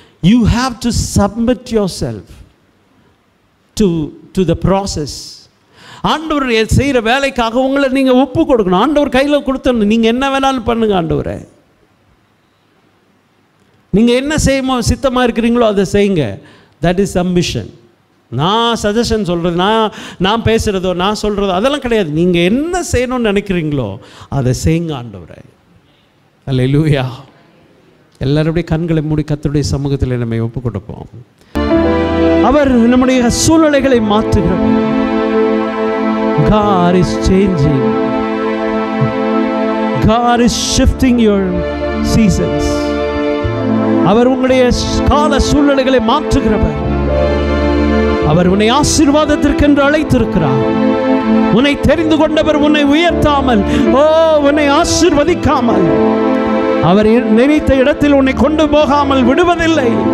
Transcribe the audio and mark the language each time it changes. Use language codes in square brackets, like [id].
[en] You have to submit yourself to the process. [ta] ஆண்டவர் செய்கிற வேலைக்காக உங்களை நீங்கள் ஒப்பு கொடுக்கணும். ஆண்டவர் கையில் கொடுத்தணும். நீங்கள் என்ன வேணாலும் பண்ணுங்க ஆண்டவரை. நீங்கள் என்ன செய்ய சித்தமாக இருக்கிறீங்களோ அதை செய்யுங்க. [en] That is ambition. [ta] நான் சஜஷன் சொல்கிறது, நான் பேசுகிறதோ நான் சொல்கிறதோ அதெல்லாம் கிடையாது. நீங்கள் என்ன செய்யணும்னு நினைக்கிறீங்களோ அதை செய்யுங்க ஆண்டவரை. அல்லேலூயா. எல்லாருடைய கண்களை மூடி கர்த்தருடைய சமூகத்தில் நம்மை ஒப்பு கொடுப்போம். அவர் நம்முடைய சூழ்நிலைகளை மாற்றுகிறவர். [en] God is changing. God is shifting your seasons. [ta] அவர் உங்களுடைய கால சூழ்நிலைகளை மாற்றுகிறவர். அவர் உன்னை ஆசீர்வாதத்திற்கென்று அழைத்திருக்கிறார். உன்னை தெரிந்து கொண்டவர் உன்னை உயர்த்தாமல், உன்னை ஆசீர்வதிக்காமல், அவர் நினைத்த இடத்தில் உன்னை கொண்டு போகாமல் விடுவதில்லை.